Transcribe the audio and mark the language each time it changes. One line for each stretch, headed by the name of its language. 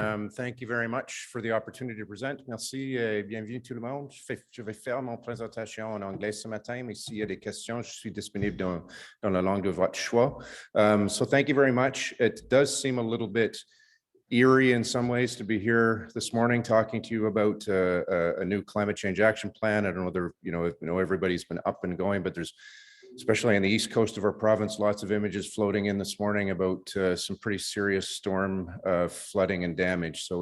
English: Thank you very much for the opportunity to present.
French: Merci et bienvenue tout le monde. Je vais faire mon présentation en anglais ce matin, mais s'il y a des questions, je suis disponible dans la langue de votre choix.
English: So thank you very much. It does seem a little bit eerie in some ways to be here this morning talking to you about a new climate change action plan. I don't know whether everybody's been up and going, but there's, especially on the east coast of our province, lots of images floating in this morning about some pretty serious storm flooding and damage.